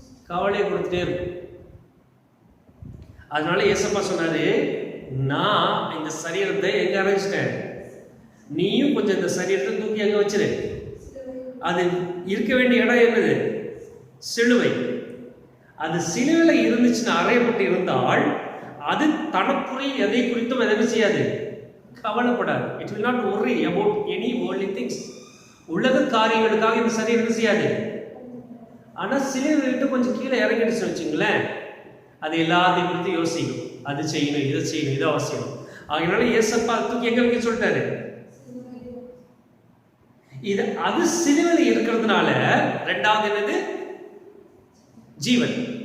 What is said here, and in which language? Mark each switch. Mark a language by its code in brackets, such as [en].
[ta] கவலையை கொடுத்துட்டே இருக்கும். அதனால ஏசப்பா சொன்னாரு, நான் இந்த சரீரத்தை எங்க அரைச்சிட்டேன், நீயும் கொஞ்சம் இந்த சரீரத்தை தூக்கி எங்க வச்சிரு. அது இருக்க வேண்டிய இடம் என்னது? சிலுவை. அது சிலுவையில் இருந்துச்சுன்னா, அறையப்பட்டு இருந்தால், அது தனக்குரிய எதை குறித்தும் எதுவும் செய்யாது, கவலைப்படாது. [en] It will not worry about any worldly things. [ta] உலக காரியங்களுக்காக இந்த சரீரம் செய்யாது. ஆனா சிலுவை விட்டு கொஞ்சம் கீழே இறங்கிடுச்சு வச்சுங்களேன், அது எல்லாத்தையும் குறித்து யோசிக்கும். அது செய்யணும், இதை செய்யணும், இதை அவசியம். அதனால ஏசப்பா தூக்கி எங்க வைக்க சொல்லிட்டாரு? இது அது சிலுவையில் இருக்கிறதுனால ரெண்டாவது என்னது? ஜீவன்.